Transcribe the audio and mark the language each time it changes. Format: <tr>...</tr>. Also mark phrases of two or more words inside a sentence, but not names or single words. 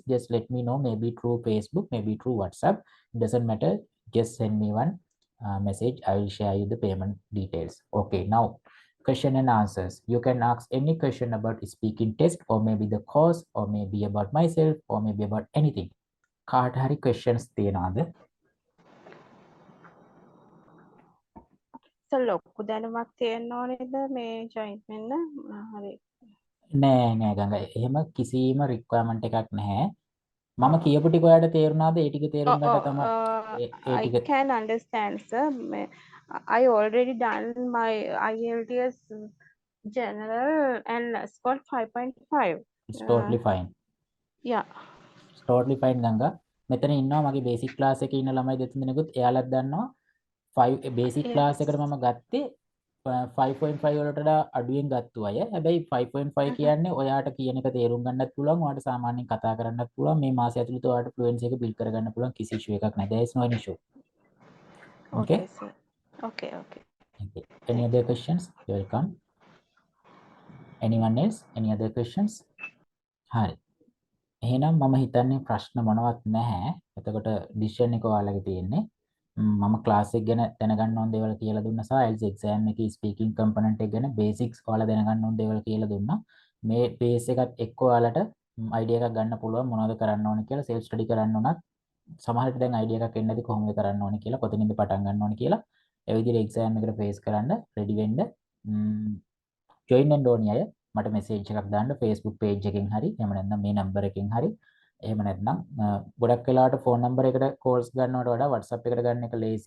<en>Just let me know, maybe through Facebook, maybe through WhatsApp. It doesn't matter. Just send me one message. I will share you the payment details. Okay, now question and answers. You can ask any question about speaking test or maybe the course or maybe about myself or maybe about anything.</en> <si>කාට හරි questions තියනවාද? So ලොකු දැනුමක් තියෙන්න ඕනේද මේ ජොයින් වෙන්න? හරි. නෑ නෑ ගඟ. එහෙම කිසිම requirement එකක් නැහැ. මම කියපු ටික ඔයාලට තේරුණාද? ඒ ටික තේරුම් ගන්න තමයි ඒ</si> <en>I</en> <si>ටික</si> <en>can understand, sir. I already done my IELTS general and scored 5.5. it's totally fine. Yeah. It's totally fine</en> <si>ගඟ. මෙතන ඉන්නවා මගේ</si> <en>basic class</en> <si>එකේ ඉන්න ළමයි දෙතුන් දෙනෙකුත් එයාලත් දන්නවා 5</si> <en>basic class Yes.</en> <si>එකට මම ගත්තේ 5.5 වලට වඩා අඩුවෙන් ගත්තු අය. හැබැයි 5.5 කියන්නේ ඔයාට කියන එක තේරුම් ගන්නත් පුළුවන්, ඔයාට සාමාන්‍යයෙන් කතා කරන්නත් පුළුවන්. මේ මාසය ඇතුළත ඔයාට fluency එක build කරගන්න පුළුවන්. කිසි issue එකක් නැහැ.</si> <en>There is no issue. Okay? Okay, sir. Okay. Okay. Any other questions? You're welcome. Anyone else? Any other questions?</en> <si>හරි. එහෙනම් මම හිතන්නේ ප්‍රශ්න මොනවත් නැහැ. එතකොට decision එක ඔයාලගේ තියෙන්නේ. මම ක්ලාස් එක ගැන දැනගන්න ඕන දේවල් කියලා දුන්නා සහ IELTS exam එකේ</si> <en>speaking component</en> <si>එක ගැන basics ඔයාලා දැනගන්න ඕන දේවල් කියලා දුන්නා. මේ base එකත් එක්ක ඔයාලට idea එකක් ගන්න පුළුවන් මොනවද කරන්න ඕනේ කියලා</si> <en>self study</en> <si>කරන්න උනත් සමහර විට දැන් idea එකක් එන්නේ නැති කොහොමද කරන්න ඕනේ කියලා කොතනින්ද පටන් ගන්න ඕනේ කියලා ඒ විදිහට exam එකට face කරන්න ready වෙන්න join වෙන්න ඕනේ අය මට message එකක් දාන්න Facebook page එකෙන් හරි එහෙම නැත්නම් මේ number එකෙන් හරි එහෙම නැත්නම් ගොඩක් වෙලාවට</si> <en>phone number</en> <si>එකට calls ගන්නවට වඩා WhatsApp එකට ගන්න එක lazy.</si>